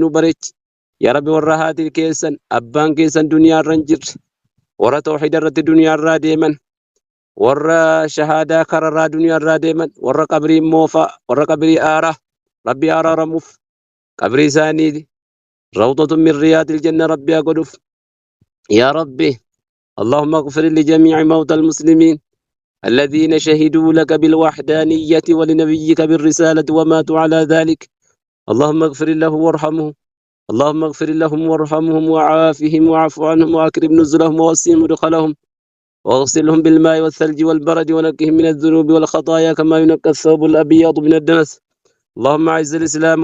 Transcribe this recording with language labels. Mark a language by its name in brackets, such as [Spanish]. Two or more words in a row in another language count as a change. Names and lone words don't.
[Oromo] nu bareechi yaa rabbi warra haati keessan abbaan keessan duniyaa irra hin jirre warra tawxiida irratti duniyaa irraa deeman warra shahaadaa kararraa duniyaa irraa deeman warra qabrii moofaa warra qabrii aaraa rabbi araaramuuf qabrii isaanii [Arabic] روضة من رياض الجنة [Oromo] rabbi haa godhuuf yaa rabbi [Arabic] اللهم اغفر لجميع موتى المسلمين الذين شهدوا لك بالوحدانية ولنبيك بالرسالة وماتوا على ذلك اللهم اغفر له وارحمه اللهم اغفر لهم وارحمهم وعافهم واعف عنهم واكرم نزلهم ووسع مدخلهم واغسلهم بالماء والثلج والبرد ونقهم من الذنوب والخطايا كما ينقى الثوب الابيض من الدنس اللهم اعز الاسلام